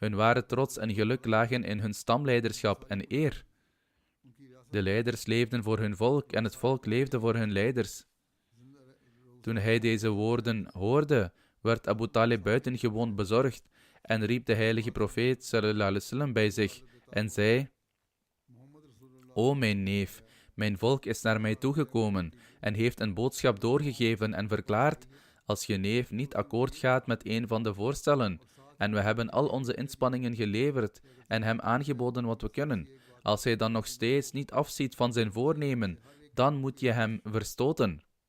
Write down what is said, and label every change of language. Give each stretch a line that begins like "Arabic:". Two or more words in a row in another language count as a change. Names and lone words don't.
Dutch: Hun ware trots en geluk lagen in hun stamleiderschap en eer. De leiders leefden voor hun volk en het volk leefde voor hun leiders. Toen hij deze woorden hoorde, werd Abu Talib buitengewoon bezorgd en riep de heilige profeet
Arabic: صلى الله عليه وسلم
Dutch: bij zich en zei: O mijn neef, mijn volk is naar mij toegekomen en heeft een boodschap doorgegeven en verklaard: als je neef niet akkoord gaat met een van de voorstellen, en we hebben al onze inspanningen geleverd en hem aangeboden wat we kunnen, als hij dan nog steeds niet afziet van zijn voornemen, dan moet je hem verstoten.